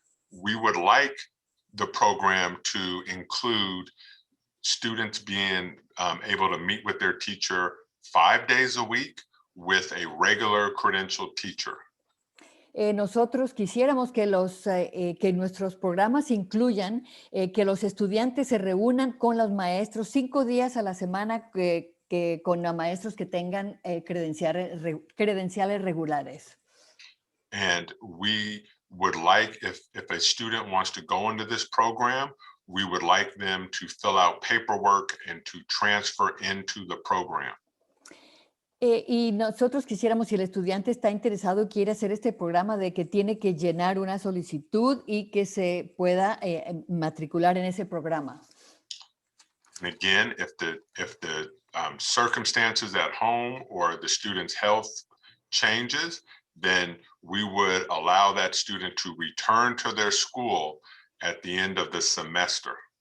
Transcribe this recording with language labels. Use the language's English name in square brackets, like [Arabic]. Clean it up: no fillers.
[English] We would like the program to include students being able to meet with their teacher 5 days a week with a regular credentialed teacher. [Spanish] Nosotros quisiéramos que nuestros programas incluyan que los estudiantes se reúnan con los maestros 5 días a la semana con maestros que tengan credenciales regulares. [English] And we would like, if a student wants to go into this program, we would like them to fill out paperwork and to transfer into the program. [Spanish] Y nosotros quisiéramos, si el estudiante está interesado y quiere hacer este programa, de que tiene que llenar una solicitud y que se pueda matricular en ese programa. [English] And again, if the circumstances at home or the student's health changes, then we would allow that student to return to their school at the end of the semester.